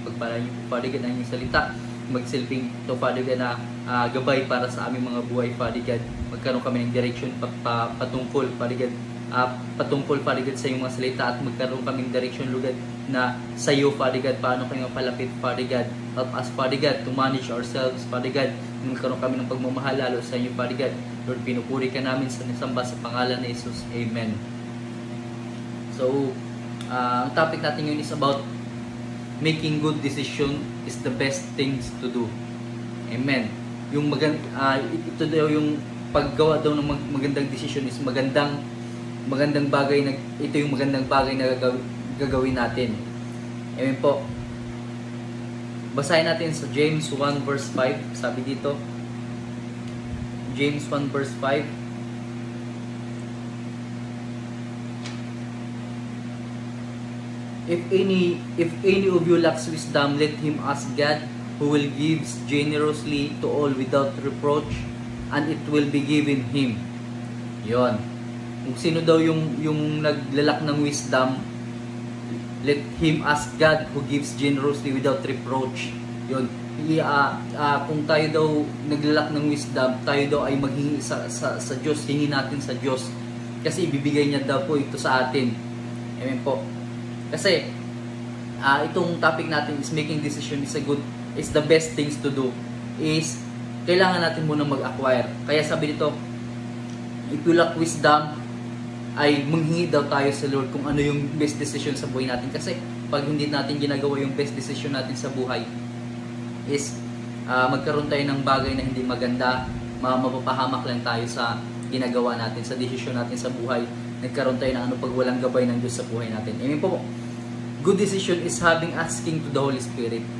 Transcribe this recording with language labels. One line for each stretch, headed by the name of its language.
Filipino: Pagpalain niyo po, Father God, ang inyong salita. Magsilbing ito, Father God, na gabay para sa aming mga buhay, Father God. Magkaroon kami ng direction patungkol, Father God, patungkol, Father God, sa iyong mga salita at magkaroon kami ng direction, Lord God, na sa iyo, Father God, paano kayo mapalapit, Father God.
English: Help us, Father God, to manage ourselves, Father God.
Filipino: Magkaroon kami ng pagmamahal lalo sa iyo, Father God. Lord, pinupuri ka namin sa nisamba sa pangalan ni Jesus. Amen.
English: So,
Filipino: ang topic natin ngayon
English: is about making good decision is the best things to do.
Filipino: Amen. Yung ito daw yung paggawa daw ng magandang decision is magandang bagay na ito yung magandang bagay na gagawin natin. Amen po. Basahin natin sa James 1 verse 5. Sabi dito, James 1 verse 5.
English: If any of you lacks wisdom, let him ask God, who will give generously to all without reproach, and it will be given him.
Filipino: Yon. Kung sino daw yung naglalak ng wisdom,
English: let him ask God, who gives generously without reproach.
Filipino: Yon. Kung tayo daw naglalak ng wisdom, tayo daw ay maghingi sa Diyos, hingi natin sa Diyos. Kasi ibibigay niya daw po ito sa atin. Amen po. Kasi itong topic natin is
English: making decision is the best things to do,
Filipino: is kailangan natin muna mag-acquire. Kaya sabi dito,
English: if you lack wisdom,
Filipino: ay manghingi daw tayo sa Lord kung ano yung best decision sa buhay natin. Kasi pag hindi natin ginagawa yung best decision natin sa buhay, is magkaroon tayo ng bagay na hindi maganda, mapapahamak lang tayo sa ginagawa natin, sa decision natin sa buhay. Nagkaroon tayo ng pag walang gabay ng Diyos sa buhay natin. Amen po.
English: Good decision is asking to the Holy Spirit.